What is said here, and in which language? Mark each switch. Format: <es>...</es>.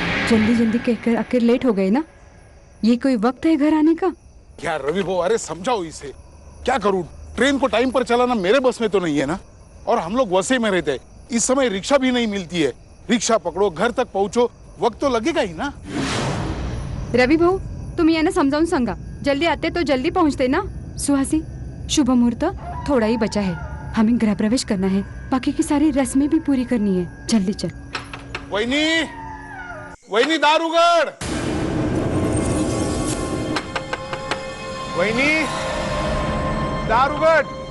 <hi>जल्दी जल्दी कहकर आखिर लेट हो गए ना? ये कोई वक्त है घर आने का? क्या रवि वो, अरे समझाओ इसे। क्या करूं, ट्रेन को टाइम पर चलाना मेरे बस में तो नहीं है ना। और हम लोग वसे में रहते हैं, इस समय रिक्शा भी नहीं मिलती है। रिक्शा पकड़ो, घर तक पहुंचो, वक्त तो लगेगा ही ना।</hi> <mr>रवि भाऊ, तुम्ही यांना समजावून सांगा,</mr> <hi>जल्दी आते तो जल्दी पहुंचते ना। सुहासी, शुभ मुहूर्त थोड़ा ही बचा है, हमें गृह प्रवेश करना है, बाकी की सारी रस्में भी पूरी करनी है। जल्दी चल।</hi> <mr>वहिनी, वहिनी दार उघड। वहिनी दार उघड।</mr>